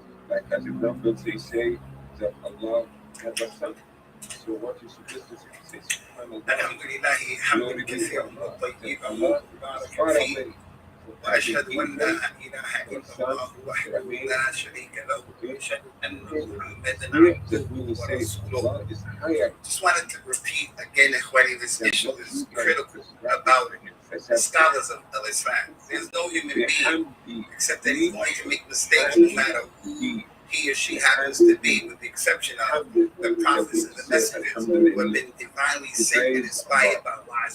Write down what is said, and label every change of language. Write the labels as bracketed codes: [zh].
[en] Like as a number they say that Allah has a son. So what you're supposed to say, Alhamdulillah, [ar] hamdan kathiran tayyiban mubarakan fihi. وأشهد أن لا إله إلا الله وحده لا شريك له وأشهد أن محمدا عبده ورسوله. [en] Just wanted to repeat again, Ikhwani, this issue is critical about the scholars of Islam. There's no human being except that he's going to make mistakes, no matter who he or she happens to be, with the exception of the prophets and the messengers who have been divinely sent and inspired by Allah.